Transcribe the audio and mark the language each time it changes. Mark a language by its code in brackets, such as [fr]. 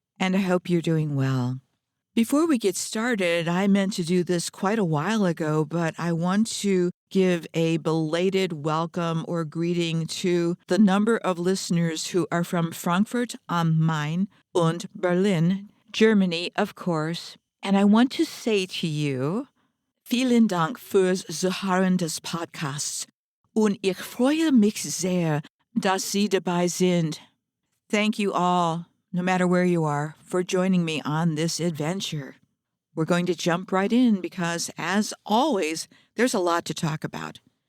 [en] And I hope you're doing well. Before we get started, I meant to do this quite a while ago, but I want to give a belated welcome or greeting to the number of listeners who are from Frankfurt am Main and Berlin, Germany, of course. And I want to say to you, [de] vielen Dank fürs Zuhören des Podcasts und ich freue mich sehr, dass Sie dabei sind. [en] Thank you all, no matter where you are, for joining me on this adventure. We're going to jump right in because, as always, there's a lot to talk about.